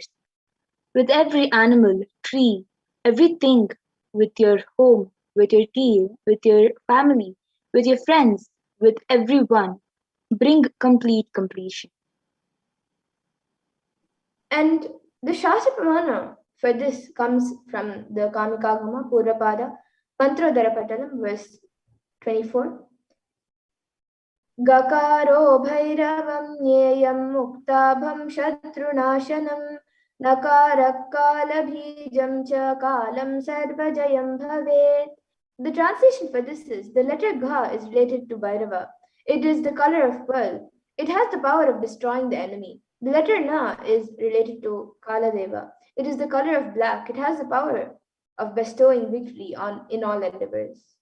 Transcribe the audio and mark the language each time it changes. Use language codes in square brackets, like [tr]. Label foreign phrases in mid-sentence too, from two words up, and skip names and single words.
[en] With every animal, tree, everything, with your home, with your team, with your family, with your friends, with everyone, bring complete completion. And the [sa] शास्त्र प्रमाण [en] for this comes from the Kamikagama Purvapada, Mantrodhara Patalam, verse 24. [sa] गकारो भैरवं ज्ञेयं मुक्ताभं शत्रुनाशनं नकारक्कालबीजं च कालं सर्वजयं भवेत्. The translation for this is, the letter Gha is related to Bhairava. It is the color of pearl. It has the power of destroying the enemy. The letter Na is related to Kaladeva. It is the color of black. It has the power of bestowing victory in all endeavors.